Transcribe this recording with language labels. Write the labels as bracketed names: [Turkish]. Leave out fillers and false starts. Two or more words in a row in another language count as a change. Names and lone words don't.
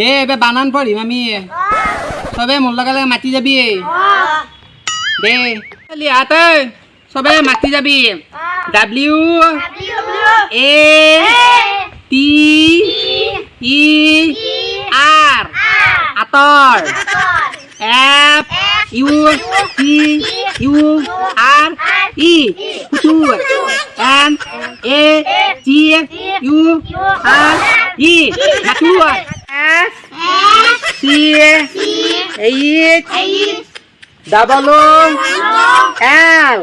[Assamese] এবার বানান পড়িম আমি সবে মোর লগে মাতি যাবি দে চলি হাত সবে মাতি যাবি [English] W A T E [Assamese] Hator. [English] F U T U R E. Futur. N A T U R E. Natur. S C H double O L.